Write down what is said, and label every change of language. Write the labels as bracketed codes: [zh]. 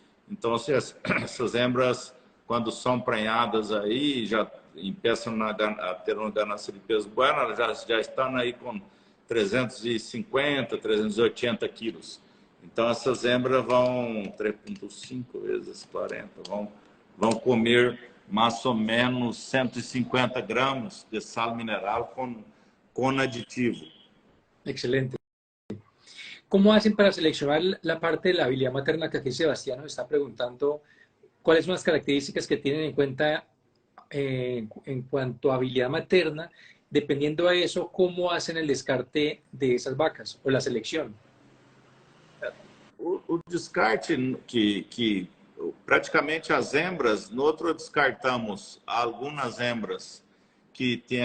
[pt] Então, essas hembras, quando são prenhadas aí, já começam a ter uma ganância de peso bueno, elas já estão aí com 350, 380 quilos. Então, essas hembras vão 3,5 vezes 40, vão comer mais ou menos 150 gramas de sal mineral com aditivo. [es] Excelente. ¿Cómo hacen para seleccionar la parte de la habilidad materna que aquí Sebastián nos está preguntando? ¿Cuáles son las características que tienen en cuenta en cuanto a habilidad materna? Dependiendo de eso, ¿cómo hacen el descarte de esas vacas o la selección? [pt] O descarte que praticamente as hembras, no outro descartamos algumas hembras que